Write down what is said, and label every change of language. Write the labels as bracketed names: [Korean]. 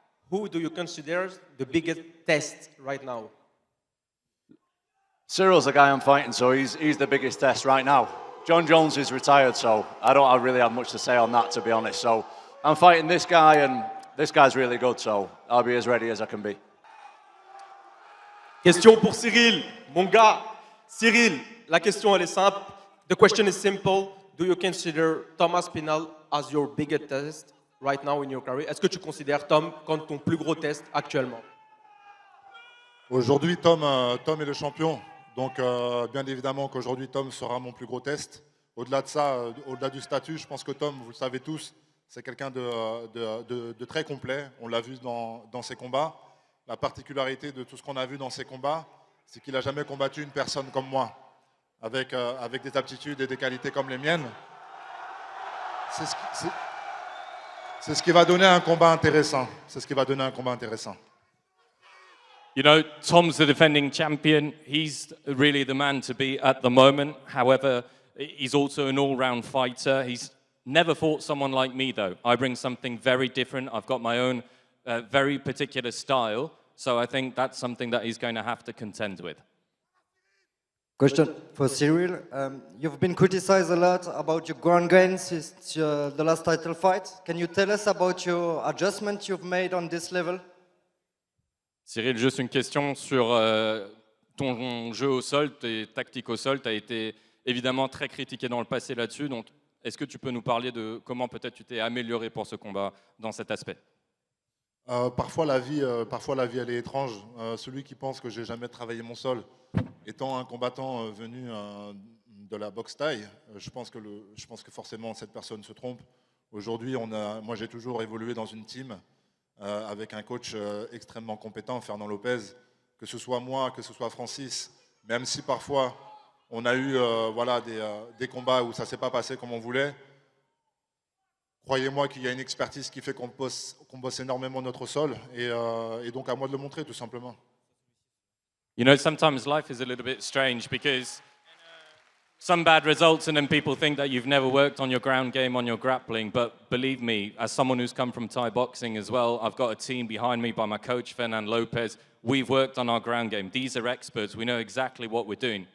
[English] who do you consider the biggest test right now? Cyryl's the guy I'm fighting, so he's the biggest test right now. John Jones is retired, so I really have much to say on that, to be honest. So I'm fighting this guy, and this guy's really good, so I'll be as ready as I can be. [French] Question pour Cyril, mon gars. Cyril, la question elle est simple. [English] The question is simple. Do you consider Tom Aspinall as your biggest test right now in your career? [French] Est-ce que tu considères Tom comme ton plus gros test actuellement? Aujourd'hui, Tom est le champion. Donc, bien évidemment qu'aujourd'hui, Tom sera mon plus gros test. Au-delà de ça, au-delà du statut, je pense que Tom, vous le savez tous, c'est quelqu'un de très complet. On l'a vu dans ses combats. La particularité de tout ce qu'on a vu dans ses combats, c'est qu'il n'a jamais combattu une personne comme moi, avec des aptitudes et des qualités comme les miennes. C'est ce qui va donner un combat intéressant. C'est ce qui va donner un combat intéressant. [English] You know, Tom's the defending champion. He's really the man to beat at the moment. However, he's also an all-round fighter. He's never fought someone like me, though. I bring something very different. I've got my own very particular style. So I think that's something that he's going to have to contend with. Question for Ciryl. You've been criticized a lot about your ground game since the last title fight. Can you tell us about your adjustment you've made on this level? [French] Cyril, juste une question sur ton jeu au sol, tes tactiques au sol. Tu as été évidemment très critiqué dans le passé là-dessus. Donc, est-ce que tu peux nous parler de comment peut-être tu t'es amélioré pour ce combat dans cet aspect? Parfois la vie, elle est étrange. Celui qui pense que j'ai jamais travaillé mon sol, étant un combattant venu de la boxe thaï, je pense que forcément cette personne se trompe. Aujourd'hui, moi j'ai toujours évolué dans une team avec un coach extrêmement compétent, Fernand Lopez, que ce soit moi, que ce soit Francis, même si parfois on a eu des combats où ça ne s'est pas passé comme on voulait. Croyez-moi qu'il y a une expertise qui fait qu'on bosse énormément notre sol et donc à moi de le montrer tout simplement. [English] You know, sometimes life is a little bit strange because some bad results and then people think that you've never worked on your ground game, on your grappling. But believe me, as someone who's come from Thai boxing as well, I've got a team behind me by my coach, Fernand Lopez. We've worked on our ground game. These are experts. We know exactly what we're doing.